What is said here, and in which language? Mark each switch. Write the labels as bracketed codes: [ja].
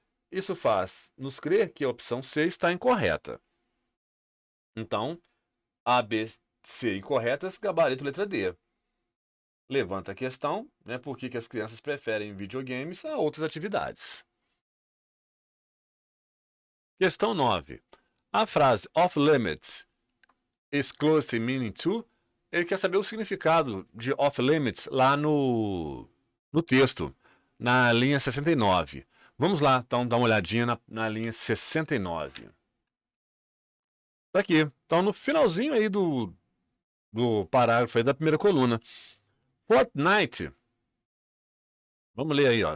[pt] Isso faz nos crer que a opção C está incorreta. Então, A, B, C incorretas, gabarito letra D. Levanta a questão, né, por que as crianças preferem videogames a outras atividades. Questão 9. A frase [en] off limits is close in meaning to. [pt] Ele quer saber o significado de off limits lá no texto, na linha 69. Vamos lá, então, dar uma olhadinha na linha 69. Tá aqui. Então, no finalzinho aí do parágrafo aí da primeira coluna. Fortnite. Vamos ler aí, ó.